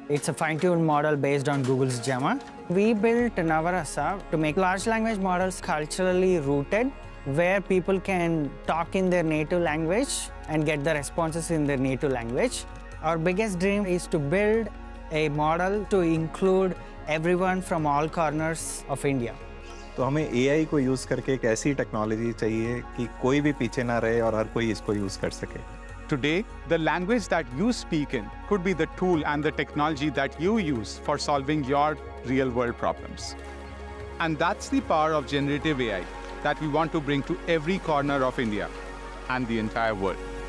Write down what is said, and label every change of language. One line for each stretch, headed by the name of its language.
English: It's a fine-tuned model based on Google's Gemma. We built Navrasa to make large language models culturally rooted, where people can talk in their native language and get the responses in their native language. Our biggest dream is to build a model to include everyone from all corners of India.
Hindi: तो हमें AI को use करके एक ऐसी technology चाहिए कि कोई भी पीछे ना रहे और हर कोई इसको यूज़ कर सके.
English: Today, the language that you speak in could be the tool and the technology that you use for solving your real-world problems. And that's the power of generative AI that we want to bring to every corner of India and the entire world.